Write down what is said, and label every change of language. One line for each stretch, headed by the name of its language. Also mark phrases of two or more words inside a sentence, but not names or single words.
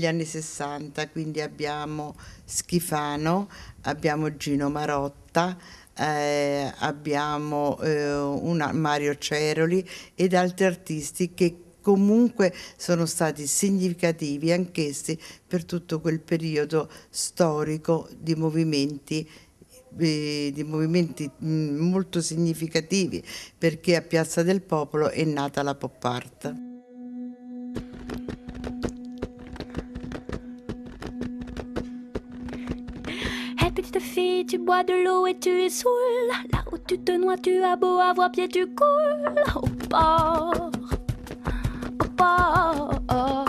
Italian: anni 60, quindi abbiamo Schifano, abbiamo Gino Marotta, abbiamo Mario Ceroli ed altri artisti che comunque sono stati significativi anch'essi per tutto quel periodo storico di movimenti molto significativi, perché a Piazza del Popolo è nata la
English: pop art.
French: Hey petite fille, tu bois de l'eau et tu es saoul. Là où tu te noies, tu as beau avoir pied, tu coules au port, au port.